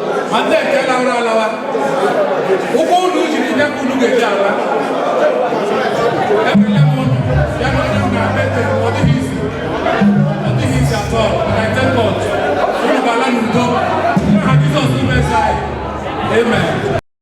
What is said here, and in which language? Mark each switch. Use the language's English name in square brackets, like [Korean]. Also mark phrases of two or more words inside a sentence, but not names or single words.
[Igbo] Ma ndị nke lawara alawa, ụkwụ unu jiri nye ka unu ga-eji ala. Ekele m unu, ya na onye m na-abịa ete, ọ dịghị izi. Ọ dịghị izi [English] at all, but I thank God. [Igbo] Unu ga-ala n'udo. N'aha Jizọs n'ime eze anyị. Amen.